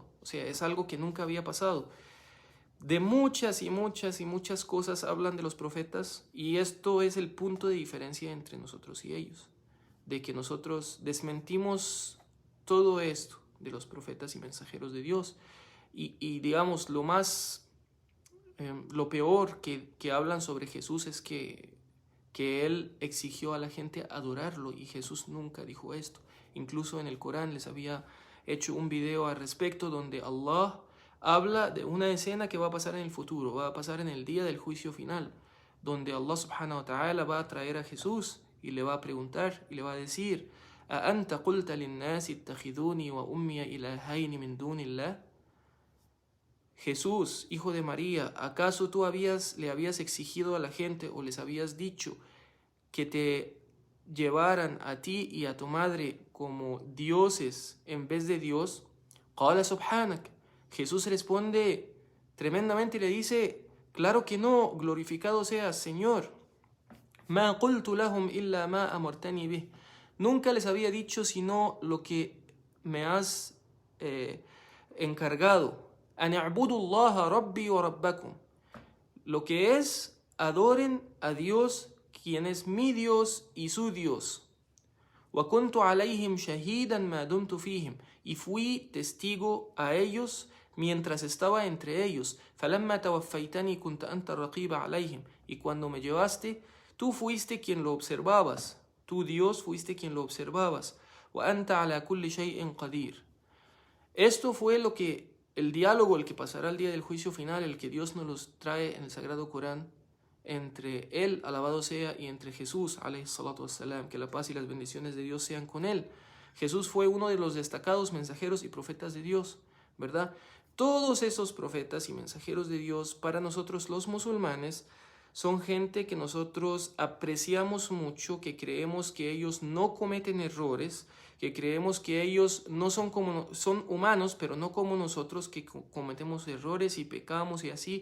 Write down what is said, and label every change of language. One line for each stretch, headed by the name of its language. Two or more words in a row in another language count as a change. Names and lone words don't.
Spanish: O sea, es algo que nunca había pasado. De muchas y muchas y muchas cosas hablan de los profetas, y esto es el punto de diferencia entre nosotros y ellos, de que nosotros desmentimos todo esto de los profetas y mensajeros de Dios, y digamos lo peor que hablan sobre Jesús es que él exigió a la gente adorarlo, y Jesús nunca dijo esto. Incluso en el Corán les había hecho un video al respecto donde Allah habla de una escena que va a pasar en el futuro, va a pasar en el día del juicio final, donde Allah
Arabic: سبحانه وتعالى
Spanish: va a traer a Jesús y le va a preguntar y le va a decir:
Arabic: أَأَنْتَ قُلْتَ لِلنَّاسِ اتَّخِذُونِي وَأُمِّيَ إِلَٰهَيْنِ مِن دُونِ اللَّهِ.
Spanish: Jesús, hijo de María, ¿acaso tú le habías exigido a la gente o les habías dicho que te llevaran a ti y a tu madre como dioses en vez de Dios?
Arabic: قَالَ سُبْحَانَكَ.
Spanish: Jesús responde tremendamente y le dice: claro que no, glorificado seas, Señor.
Arabic: مَا قُلْتُ لَهُمْ إِلَّا مَا أَمَرْتَنِي بِهِ.
Spanish: Nunca les había dicho sino lo que me has encargado.
Arabic: أَنِ اعْبُدُوا اللَّهَ رَبِّي وَرَبَّكُمْ.
Spanish: Lo que es, adoren a Dios, quien es mi Dios y su Dios.
Arabic: وَكُنْتُ عَلَيْهِمْ شَهِيدًا مَا دُمْتُ فِيهِمْ.
Spanish: Y fui testigo a ellos mientras estaba entre ellos.
Arabic: فَلَمَّا تَوَفَّيْتَنِي كُنْتَ أَنْتَ الرَّقِيبَ عَلَيْهِمْ.
Spanish: Y cuando me llevaste, tú fuiste quien lo observabas. Tú, Dios, fuiste quien lo observabas.
Arabic: وَأَنْتَ عَلَى كُلِّ شَيْءٍ قَدِيرٌ.
Spanish: Esto fue el diálogo, el que pasará el día del juicio final, el que Dios nos los trae en el Sagrado Corán, entre Él, alabado sea, y entre Jesús,
Arabic: عليه الصلاة والسلام,
Spanish: que la paz y las bendiciones de Dios sean con Él. Jesús fue uno de los destacados mensajeros y profetas de Dios, ¿verdad? Todos esos profetas y mensajeros de Dios, para nosotros los musulmanes, son gente que nosotros apreciamos mucho, que creemos que ellos no cometen errores, que creemos que ellos no son son humanos, pero no como nosotros, que cometemos errores y pecamos y así.